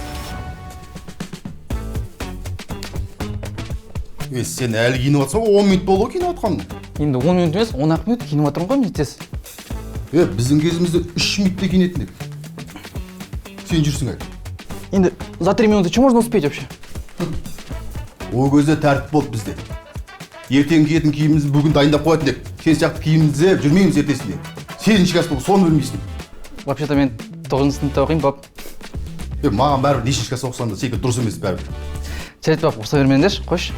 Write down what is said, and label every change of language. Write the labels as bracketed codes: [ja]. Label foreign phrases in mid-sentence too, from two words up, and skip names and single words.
[kk] Сен әлі киініп атсың, 10 минут болу киініп атқан. Енді 10 минут емес, 10 минут киініп атырын ғой, нетесіз? Біздің кезімізде 3 минутте киінетіндік. Сен жүрсің әлі. [ru] Енді за 3 минуты что можно успеть вообще? [kk] О көзде тәртіп болды бізде. Ертең киетін киімімізді бүгін дайындап қоятын дек. Сен сияқты киімімізді жүрмейміз ертесінде. Сегізінші класс болып, соны білмейсің. Вообще-то мен 9-шы сыныпта оқимын, пап. Маған бәрібір нешінші класс оқысаң да секілді дұрыс емес бәрібір. Жарайды, пап, ұрса бермеңдерші, қойшы.